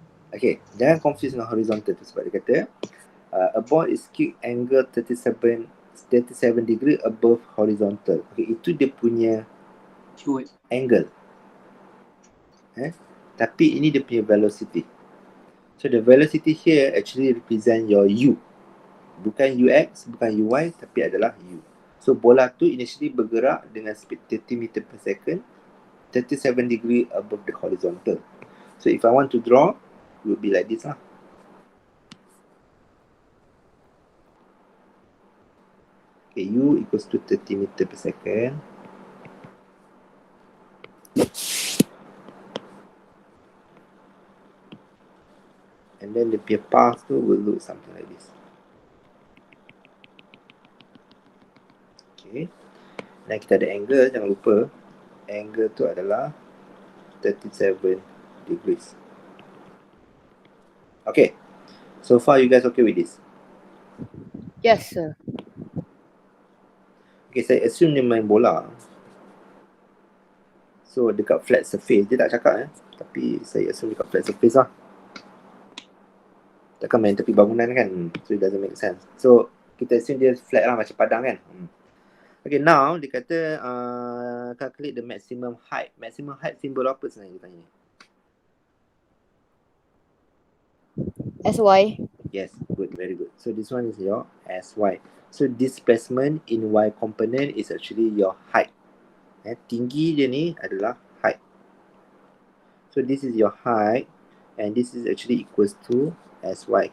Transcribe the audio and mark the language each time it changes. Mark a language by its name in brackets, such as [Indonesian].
[Malay] Okay, jangan confuse dengan horizontal tu sebab dia kata [English] a ball is kicked angle 37 degree above horizontal. [Malay] Okay, itu dia punya angle. Tapi ini dia punya velocity. [English] So the velocity here actually represent your U. [Malay] Bukan UX, bukan UY, tapi adalah U. [English] So [Malay] bola tu [English] initially [Malay] bergerak dengan [English] speed 30 meter per second, 37 degree above the horizontal. So if I want to draw, it would be like this lah. Okay, U equals to 30 meter per second. And then the path tu will look something like this. [Malay] Okay. Dan kita ada angle, jangan lupa. Angle tu adalah 37 degrees. [English] Okay. So far you guys okay with this? Yes, sir. [Malay] Okay, saya assume dia main bola. So dekat flat surface, dia tak cakap tapi saya assume dekat flat surface lah. Takkan main tepi bangunan kan? [English] So it doesn't make sense. [Malay] So kita assume dia flat lah, macam padang kan? [English] Okay, now [Malay] dia kata [English] calculate the maximum height. [Malay] Maximum height simbol apa sebenarnya dia tanya? [English] SY. Yes, good, very good. So this one is your SY. So displacement in Y component is actually your height. [Malay] Tinggi dia ni adalah height. [English] So this is your height and this is actually equals to SY.